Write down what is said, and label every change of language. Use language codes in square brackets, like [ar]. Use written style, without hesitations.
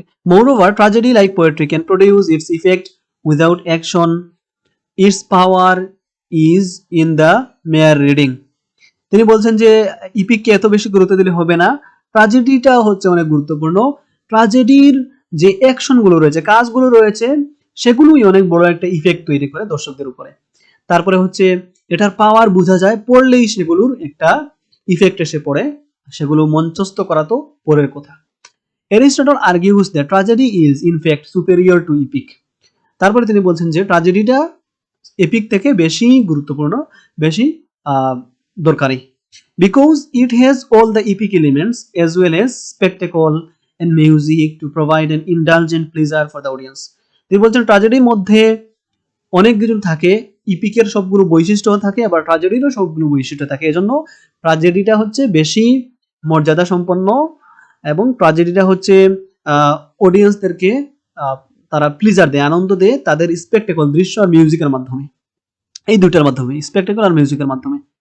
[en] Moreover, tragedy like poetry can produce its effect without action. Its power is in the mere reading. [bn] তিনি বলছেন যে ইপিককে এত বেশি গুরুত্ব দিলে হবে না, ট্র্যাজেডিটা হচ্ছে অনেক গুরুত্বপূর্ণ। ট্র্যাজেডির যে অ্যাকশনগুলো রয়েছে, কাজগুলো রয়েছে, সেগুলোই অনেক বড় একটা ইফেক্ট তৈরি করে দর্শকদের উপরে। তারপরে হচ্ছে এটার পাওয়ার বোঝা যায়, পড়লেই সেগুলোর একটা ইফেক্ট এসে পড়ে, সেগুলো মঞ্চস্থ করা তো পরের কথা। [en] Aristotle argues that tragedy is in fact superior to epic. [bn] তারপরে তিনি বলছেন যে ট্র্যাজেডিটা এপিক থেকে বেশি গুরুত্বপূর্ণ, বেশি দরকারি, [en] because it has all the epic elements as well as spectacle and music to provide an indulgent pleasure for the audience. [bn] তিনি বলছেন ট্র্যাজেডির মধ্যে অনেক কিছু থাকে, ইপিকের সবগুলো বৈশিষ্ট্য থাকে, আবার ট্র্যাজেডিরও সবগুলো বৈশিষ্ট্য থাকে, এজন্য ট্র্যাজেডিটা হচ্ছে বেশি মর্যাদা সম্পন্ন এবং ট্র্যাজেডিটা হচ্ছে অডিয়েন্সদেরকে তারা প্লিজার দেয়, আনন্দ দেয় তাদের স্পেকটেকল, দৃশ্য আর মিউজিকের মাধ্যমে, এই দুটার মাধ্যমে, স্পেকটেকল আর মিউজিকের মাধ্যমে।